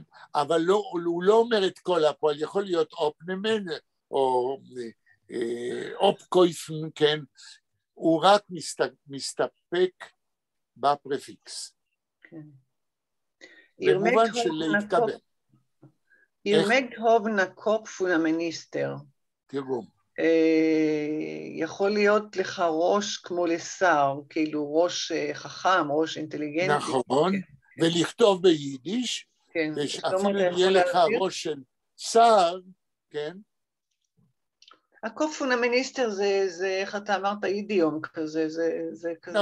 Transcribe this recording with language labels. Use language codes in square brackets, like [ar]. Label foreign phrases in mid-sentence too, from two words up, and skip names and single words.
[he] אבל הוא לא אומר את כל הפועל, יכול להיות אופנמן, או אופקויפן, כן? הוא רק מסתפק בפרפיקס. כן. במובן של להתקבל. [yi] איר מעגט האָבן אײנעם קאָפּ פֿון אײנעם מיניסטער. [he] תראו. יכול להיות לך ראש כמו לשר, כאילו ראש חכם, ראש אינטליגנטי. נכון, ולכתוב ביידיש, כן. ושאפילו יהיה לך ראש של שר, כן? הקוף פון המיניסטר זה, איך אתה אמרת, אידיום כזה, זה כזה